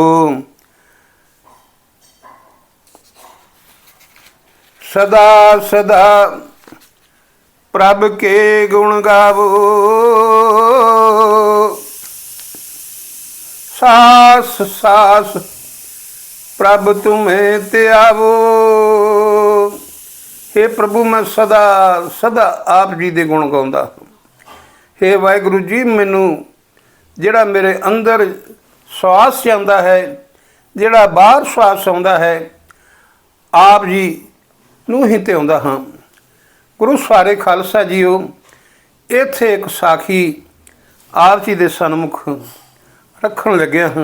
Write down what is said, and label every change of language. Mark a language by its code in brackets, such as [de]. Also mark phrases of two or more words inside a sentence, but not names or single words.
[pa] ਸਦਾ ਸਦਾ ਪ੍ਰਭ ਕੇ ਗੁਣ ਗਾਵੋ, ਸਾਸ ਸਾਸ ਪ੍ਰਭ ਤੁਮੇ ਧਿਆਵੋ। ਹੇ ਪ੍ਰਭੂ, ਮੈਂ ਸਦਾ ਸਦਾ ਆਪ ਜੀ ਦੇ ਗੁਣ ਗਾਉਂਦਾ। ਹੇ ਵਾਹਿਗੁਰੂ ਜੀ, ਮੈਨੂੰ ਜਿਹੜਾ ਮੇਰੇ ਅੰਦਰ ਸਵਾਸ ਜਾਂਦਾ ਹੈ, ਜਿਹੜਾ ਬਾਹਰ ਸਵਾਸ ਆਉਂਦਾ ਹੈ, ਆਪ ਜੀ ਨੂੰ ਹੀ ਧਿਆਉਂਦਾ ਹਾਂ। ਗੁਰੂ ਸਾਰੇ ਖਾਲਸਾ ਜੀਓ, ਇੱਥੇ ਇੱਕ ਸਾਖੀ ਆਪ ਜੀ ਦੇ ਸਨਮੁਖ ਰੱਖਣ ਲੱਗਿਆ ਹਾਂ।